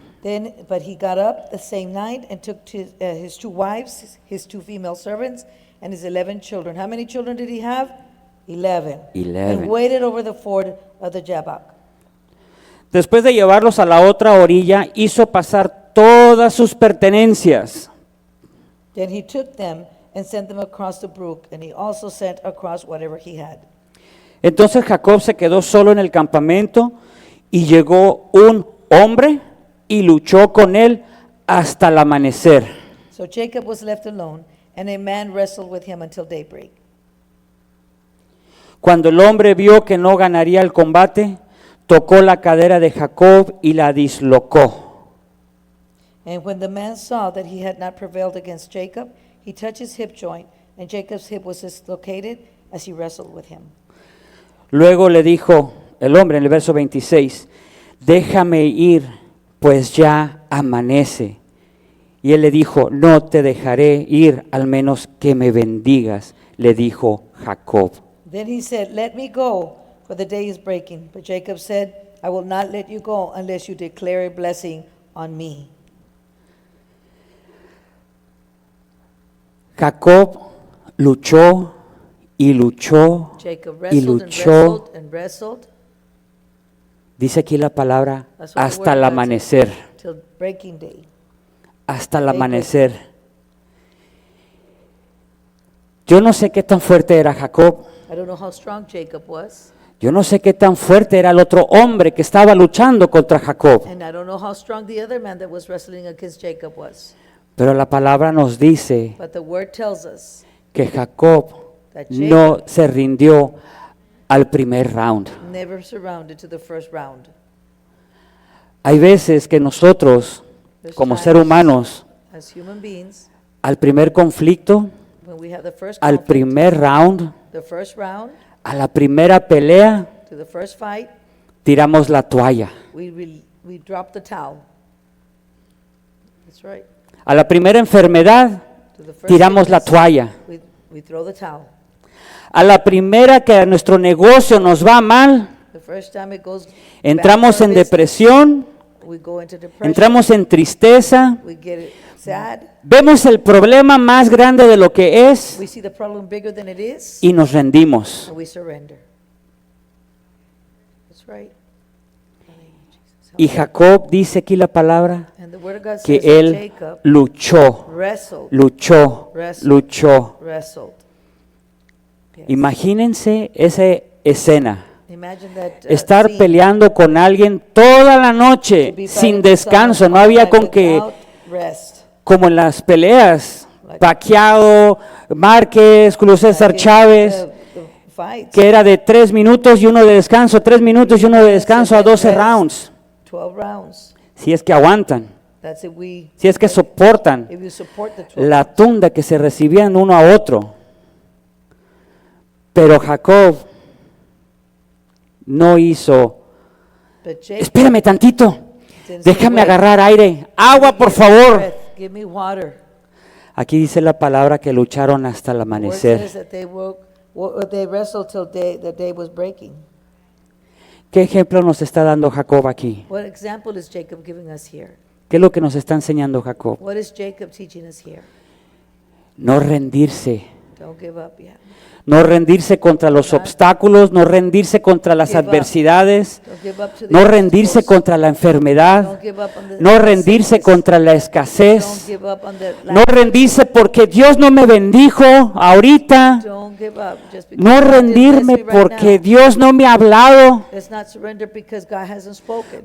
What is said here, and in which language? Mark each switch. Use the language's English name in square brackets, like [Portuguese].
[English] Then, but he got up the same night and took his 2 wives, his 2 female servants, and his 11 children. How many children did he have? 11. 11. And waded over the ford of the Jabbok. [Spanish] Después de llevarlos a la otra orilla, hizo pasar todas sus pertenencias. [English] Then he took them and sent them across the brook, and he also sent across whatever he had. [Spanish] Entonces Jacob se quedó solo en el campamento y llegó un hombre y luchó con él hasta el amanecer. [English] So Jacob was left alone, and a man wrestled with him until daybreak. [Spanish] Cuando el hombre vio que no ganaría el combate, tocó la cadera de Jacob y la dislocó. [English] And when the man saw that he had not prevailed against Jacob, he touched his hip joint, and Jacob's hip was dislocated as he wrestled with him. [Spanish] Luego le dijo el hombre en el verso 26, déjame ir, pues ya amanece. Y él le dijo, no te dejaré ir, al menos que me bendigas, le dijo Jacob. [English] Then he said, let me go, for the day is breaking. But Jacob said, I will not let you go unless you declare a blessing on me. [Spanish] Jacob luchó y luchó [English] Jacob [Spanish] y [English] wrestled and [Spanish] luchó. [English] wrestled and wrestled [Spanish] Dice aquí la palabra, [English] That's what the [Spanish] hasta [English] word [Spanish] el [English] God [Spanish] amanecer, [English] till breaking day. [Spanish] hasta el [English] Daybreak. [Spanish] amanecer. Yo no sé qué tan fuerte era Jacob. [English] I don't know how strong Jacob was, [Spanish] Yo no sé qué tan fuerte era el otro hombre que estaba luchando contra Jacob. [English] and I don't know how strong the other man that was wrestling against Jacob was. [Spanish] Pero la palabra nos dice [English] But the word tells us [Spanish] que Jacob [English] that [Spanish] no se rindió al primer round. [English] never surrounded to the first round. [Spanish] Hay veces que nosotros, [English] There's [Spanish] como [English] times [Spanish] seres humanos, [English] as human beings, [Spanish] al primer conflicto, [English] when we have the first [Spanish] al [English] conflict, [Spanish] primer round, [English] the first round, [Spanish] a la primera pelea, [English] to the first fight, [Spanish] tiramos la toalla. [English] we drop the towel. That's right. [Spanish] A la primera enfermedad, [English] To the first [Spanish] tiramos la [English] sickness, [Spanish] toalla. [English] we throw the towel. [Spanish] A la primera que a nuestro negocio nos va mal, [English] The first time it goes [Spanish] entramos [English] bad for [Spanish] en [English] business, [Spanish] depresión, [English] we go into depression, [Spanish] entramos en tristeza, [English] we get sad, [Spanish] vemos el problema más grande de lo que es [English] we see the problem bigger than it is, [Spanish] y nos rendimos. [English] and we surrender. That's right. [Spanish] Y Jacob dice aquí la palabra [English] And the word of God [Spanish] que [English] says that [Spanish] él [English] Jacob [Spanish] luchó, [English] wrestled, [Spanish] luchó, [English] wrestled, [Spanish] luchó. [English] wrestled. Yes. [Spanish] Imagínense esa escena. [English] Imagine that [Spanish] Estar [English] scene, [Spanish] peleando con alguien toda la [English] to [Spanish] noche [English] be fighting with someone [Spanish] descanso. No [English] all [Spanish] había [English] night [Spanish] con que, [English] without rest. [Spanish] como en las peleas, [English] Like- [Spanish] Pacquiao, Márquez, Julio César [English] Like in [Spanish] Chávez, [English] the fights, [Spanish] que era de 3 minutos y uno de descanso, 3 minutos y uno de [English] 3 [Spanish] descanso a [English] minutes 12 and then rounds. 12 rounds. [Spanish] Si es que aguantan, [English] That's if we, [Spanish] si es que soportan [English] if you support the 12 [Spanish] la tunda que se recibían uno a otro. Pero Jacob no hizo, [English] But Jacob [Spanish] espérame tantito, [English] didn't say, [Spanish] déjame [English] "Wait, [Spanish] agarrar aire, agua por favor. [English] breath, give me water." [Spanish] Aquí dice la palabra que lucharon hasta el [English] The word [Spanish] amanecer. [English] says that they wrestled till the day was breaking. [Spanish] ¿Qué ejemplo nos está dando Jacob aquí? [English] What example is Jacob giving us here? [Spanish] ¿Qué es lo que nos está enseñando Jacob? [English] What is Jacob teaching us here? [Spanish] No rendirse. [English] Don't give up yet. [Spanish] No rendirse contra los obstáculos, no rendirse contra las adversidades, [English] Don't give up to the [Spanish] no rendirse [English] obstacles. [Spanish] contra la enfermedad, [English] Don't give up on the [Spanish] no rendirse [English] sickness. [Spanish] contra la [English] Don't [Spanish] escasez, [English] give up on the [Spanish] no rendirse porque Dios no me bendijo ahorita, [English] Don't give up just because [Spanish] no [English] God didn't bless [Spanish] rendirme [English] me right [Spanish] porque [English] now. [Spanish] Dios no me ha hablado. [English] Let's not surrender because God hasn't spoken.